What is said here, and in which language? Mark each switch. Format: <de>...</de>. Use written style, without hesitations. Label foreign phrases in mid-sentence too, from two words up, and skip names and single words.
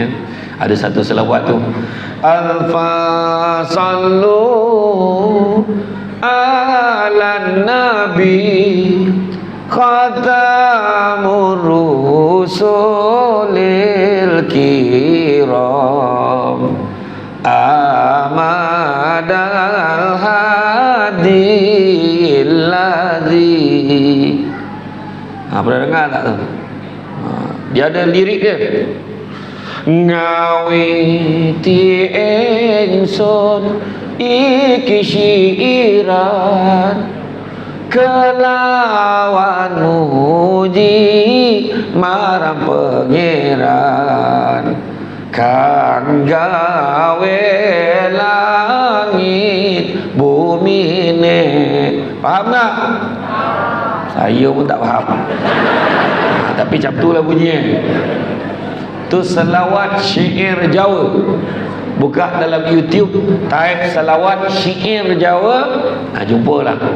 <ms>Ada satu selawat tu,</ms> <ar>ألفا صلوا على النبي خاتم الرسل الكرام أمد الهادي الذي.</ar> <ms>Pernah dengar tak tu? Dia ada lirik dia.</ms> <jv>Ngawiti ingsun iki syiiran kelawan muji marang pangeran kang gawe langit bumi ne.</jv> <ms>Faham tak? Saya pun tak faham. Tapi macam tu lah bunyinya. Tu selawat syair Jawa. Buka dalam YouTube, type selawat syair Jawa, jumpalah.</ms>